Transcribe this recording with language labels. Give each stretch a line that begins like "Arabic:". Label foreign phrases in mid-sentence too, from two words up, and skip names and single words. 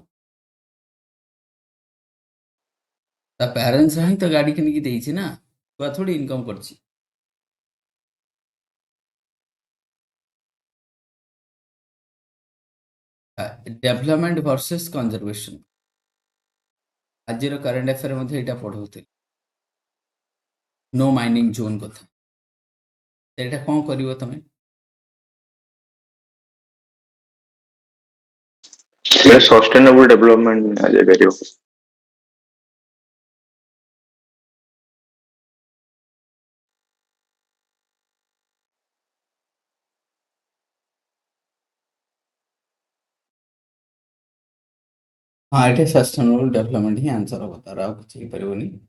Odia: ତା ପ୍ୟାରେଣ୍ଟସ ହିଁ ତ ଗାଡି କିଣିକି ଦେଇଛି ନା। ଛୁଆ ଥୋଡ଼ି ଇନକମ୍ କରିଛି।
English: development versus conservation
Odia: ଆଜିର
English: current affair
Odia: ମଧ୍ୟ ଏଇଟା ପଢ଼ଉଥିଲି।
English: no mining zone
Odia: କଥା ସେଇଟା କ'ଣ କରିବ ତମେ?
English: sustainable development
Odia: ଯାଇପାରିବ। ହଁ ଏଠି
English: sustainable development
Odia: ହିଁ ଆନ୍ସର ହବ, ତାର ଆଉ କିଛି ହେଇପାରିବନି।